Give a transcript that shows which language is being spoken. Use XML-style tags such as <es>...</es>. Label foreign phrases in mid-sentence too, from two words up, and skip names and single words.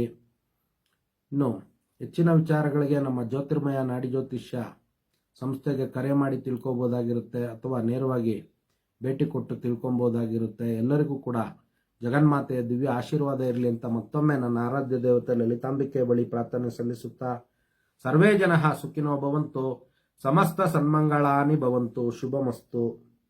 <kn>ಇನ್ನು ಹೆಚ್ಚಿನ ವಿಚಾರಗಳಿಗೆ ನಮ್ಮ ಜ್ಯೋತಿರ್ಮಯ ನಾಡಿ ಜ್ಯೋತಿಷ್ಯ ಸಂಸ್ಥೆಗೆ ಕರೆ ಮಾಡಿ ತಿಳ್ಕೊಬೋದಾಗಿರುತ್ತೆ ಅಥವಾ ನೇರವಾಗಿ ಭೇಟಿ ಕೊಟ್ಟು ತಿಳ್ಕೊಬೋದಾಗಿರುತ್ತೆ. ಎಲ್ಲರಿಗೂ ಕೂಡ ಜಗನ್ಮಾತೆಯ ದಿವ್ಯ ಆಶೀರ್ವಾದ ಇರಲಿ ಅಂತ ಮತ್ತೊಮ್ಮೆ ನನ್ನ ಆರಾಧ್ಯ ದೇವತೆ ಲಲಿತಾಂಬಿಕೆ ಬಳಿ ಪ್ರಾರ್ಥನೆ ಸಲ್ಲಿಸುತ್ತಾ,</kn> <sa>ಸರ್ವೇ ಜನಃ ಸುಖಿನೋ ಭವಂತು, ಸಮಸ್ತ ಸನ್ಮಂಗಳಾನಿ ಭವಂತು, ಶುಭಮಸ್ತು.</sa>